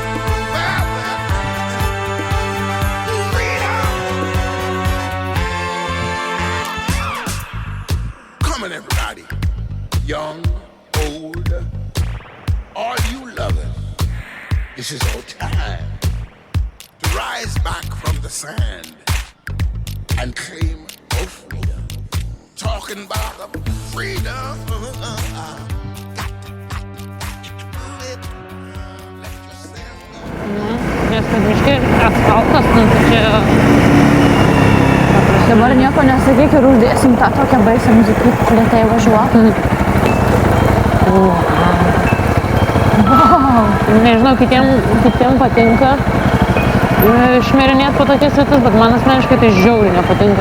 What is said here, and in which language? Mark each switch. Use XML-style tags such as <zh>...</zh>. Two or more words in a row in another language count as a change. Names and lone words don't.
<en>Everybody, young, old, all you lovers, this is our time to rise back from the sand and claim our freedom. Talk talking about freedom.</en> <lt>Nes kad miške asfaltas, nu tai čia... Dabar nieko nesakyk ir uždėsim tą tokią baisę muziką, lėtai važiuotų. Nežinau, kitiem patinka šmirinėti po tokias vietas, bet man asmeniškai tai žiauriai nepatinka.</lt>